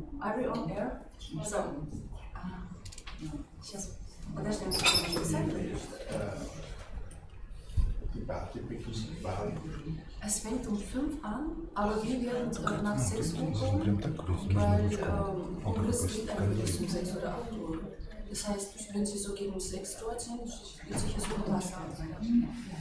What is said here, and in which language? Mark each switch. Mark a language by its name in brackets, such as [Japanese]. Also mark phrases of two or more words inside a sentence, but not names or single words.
[English] Are we on air? So, [Russian] сейчас подождем секунду. [German] Es fängt um 5 an, aber wir werden nach 6 Uhr kommen, weil Kongress geht eigentlich um 6 oder 8 Uhr. Das heißt, wenn Sie so gegen 6 dort sind, wird sicher so was sein.